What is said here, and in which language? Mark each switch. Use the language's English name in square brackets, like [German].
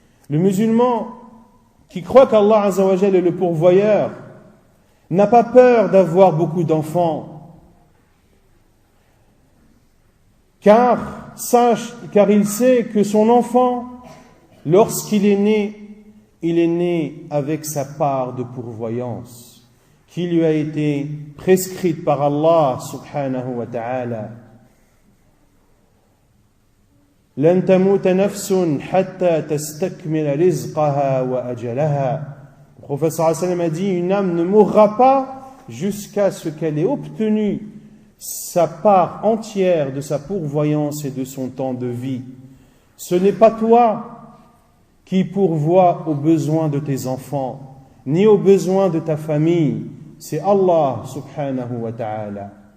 [French] Le musulman qui croit qu'Allah Azza wa Jal est le pourvoyeur n'a pas peur d'avoir beaucoup d'enfants, car il sait que son enfant, lorsqu'il est né, il est né avec sa part de pourvoyance qui lui a été prescrite par Allah subhanahu wa ta'ala. [Arabic] لن تموت نفس حتى تستكمل رزقها وأجلها. [French] Le prophète sallallahu alayhi wa sallam a dit, une âme ne mourra pas jusqu'à ce qu'elle ait obtenu sa part entière de sa pourvoyance et de son temps de vie. Ce n'est pas toi qui pourvois aux besoins de tes enfants, ni aux besoins de ta famille, c'est Allah subhanahu wa ta'ala.